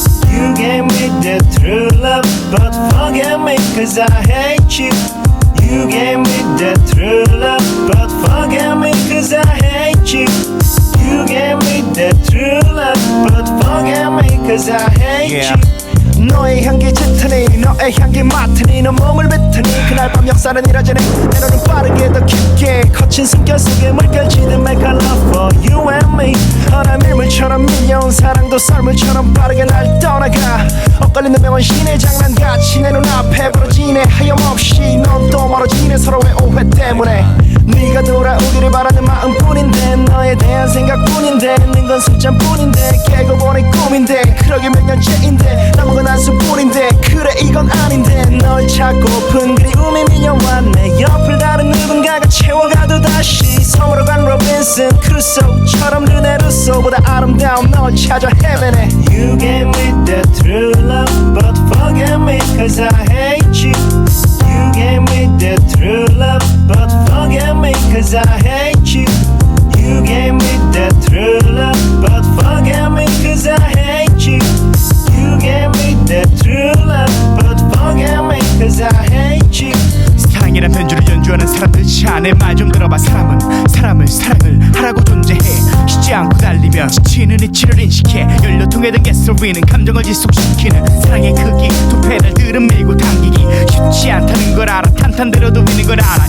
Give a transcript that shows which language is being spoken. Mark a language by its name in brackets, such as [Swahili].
[English] You gave me the true love, but forgive me cause I hate you. You gave me the true love, but forgive me cause I hate you. You gave me the true love, but forgive me cause I hate you. [Korean] 너의 향기 짙으니 너의 향기 맡으니 너 몸을 뱉으니 그날 밤 역사는 이뤄지니 내 눈은 빠르게 더 깊게 거친 숨결 속에 물결치듯 [English] make a love for you and me. [Korean] 어라 밀물처럼 밀려온 사랑도 썰물처럼 빠르게 날 떠나가. 엇갈리는 명언신의 장난같이 내 눈앞에 벌어지네. 하염없이 넌 또 멀어지네 서로의 오해 때문에. 네가 돌아오기를 바라는 마음뿐인데 너에 대한 생각뿐인데 있는 건 숫자뿐인데 깨고 보낸 꿈인데 그러게 몇 년째인데 남은 건 한수뿐인데 그래 이건 아닌데 널 찾고픈 그리움이 밀려와 내 옆을 다른 누군가가 채워가도 다시 섬으로 간 로빈슨 크루소처럼 르네 루소보다 아름다운 널 찾아 헤매네. [English] You gave me the true love but forgive me cause I hate you. You gave me the true love but forgive me cause I hate you. You gave me the true love but forgive me cause I hate you. You gave me the true love but forgive me cause I hate you. [Korean] 사랑이란 변주를 연주하는 사람들 자네 말 좀 들어봐. 사람은 사람을 사랑을 하라고 존재해. 쉬지 않고 달리며 지치는 이치를 인식해. 연료통에 든 가솔린은 감정을 지속시키는 사랑의 크기. 두 페달들은 밀고 당기기 쉽지 않다는 걸 알아. 탄탄대로도 미는 걸 알아.